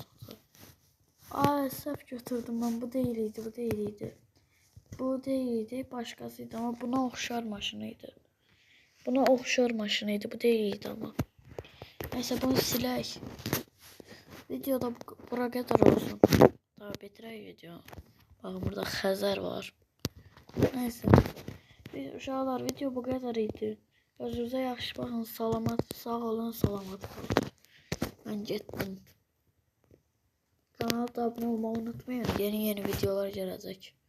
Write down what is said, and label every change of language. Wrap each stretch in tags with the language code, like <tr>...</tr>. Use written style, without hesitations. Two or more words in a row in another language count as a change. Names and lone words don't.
<az>Səhv götürdüm</az> <tr>ben, bu değildi. Bu değildi, başkasıydı ama buna oxşar maşınıydı. Bu değildi ama. Neyse bunu silək. Videoda bura kadar olsun.</tr> <az>Daha bitirək video. Bakın burada Xəzər var.</az> <tr>Neyse.</tr> <az>Uşaqlar video bu kadar idi. Özünüzə yaxşı baxın, sağ olun, salamat qalın. Ben getdim.</az> <tr>Kanala abone olmayı unutmayın.</tr> <az>Yeni videolar gələcək.</az>